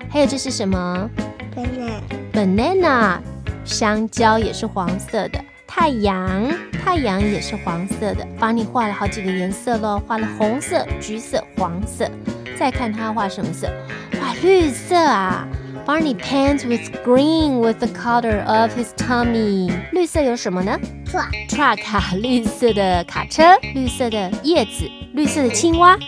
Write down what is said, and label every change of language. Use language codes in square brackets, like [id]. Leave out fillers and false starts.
[zh] 还有这是什么 [en] ？banana。 [zh] banana， 香蕉也是黄色的。太阳，太阳也是黄色的。Barney画了好几个颜色咯，画了红色、橘色、黄色。再看他画什么色，哇，绿色啊。 [en] Barney paints with green with the color of his tummy。 [zh] 绿色有什么呢 [en] ？Truck，truck [zh] 啊，绿色的卡车，绿色的叶子，绿色的青蛙。